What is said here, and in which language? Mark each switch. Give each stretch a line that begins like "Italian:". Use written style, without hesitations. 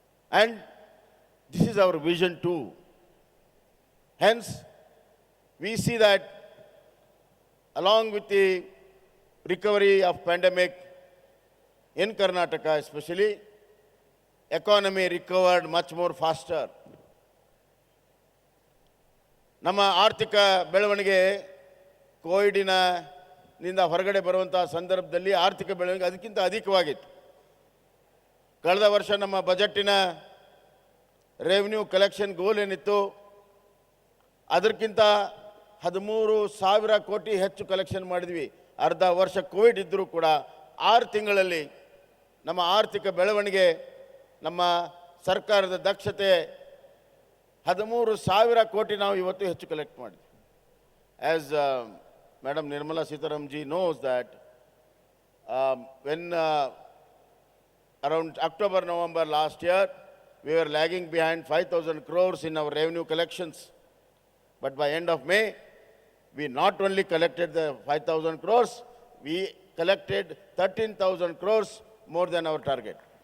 English: And this is our vision too. Hence, we see that along with the recovery of pandemic, in Karnataka especially, economy recovered much more faster.
Kannada: ನಮ್ಮ ಆರ್ಥಿಕ ಬೆಳವಣಿಗೆ ಕೋವಿಡಿನಿಂದ ಹೊರಗಡೆ ಬರುವಂಥ ಸಂದರ್ಭದಲ್ಲಿ ಆರ್ಥಿಕ ಬೆಳವಣಿಗೆ ಅದಕ್ಕಿಂತ ಅಧಿಕವಾಗಿತ್ತು. ಕಳೆದ ವರ್ಷ ನಮ್ಮ ಬಜೆಟಿನ ರೆವಿನ್ಯೂ ಕಲೆಕ್ಷನ್ ಗೋಲ್ ಏನಿತ್ತು, ಅದಕ್ಕಿಂತ 13,000 ಕೋಟಿ ಹೆಚ್ಚು ಕಲೆಕ್ಷನ್ ಮಾಡಿದ್ವಿ. ಅರ್ಧ ವರ್ಷ ಕೋವಿಡ್ ಇದ್ದರೂ ಕೂಡ 6 ತಿಂಗಳಲ್ಲಿ ನಮ್ಮ ಆರ್ಥಿಕ ಬೆಳವಣಿಗೆ, ನಮ್ಮ ಸರ್ಕಾರದ ದಕ್ಷತೆ 13,000 ಕೋಟಿ ನಾವು ಇವತ್ತು ಹೆಚ್ಚು ಕಲೆಕ್ಟ್ ಮಾಡಿದ್ವಿ.
English: As Madam Nirmala Sitaram ji knows that when around October, November last year, we were lagging behind 5,000 crores in our revenue collections. But by end of May, we not only collected the 5,000 crores, we collected 13,000 crores more than our target.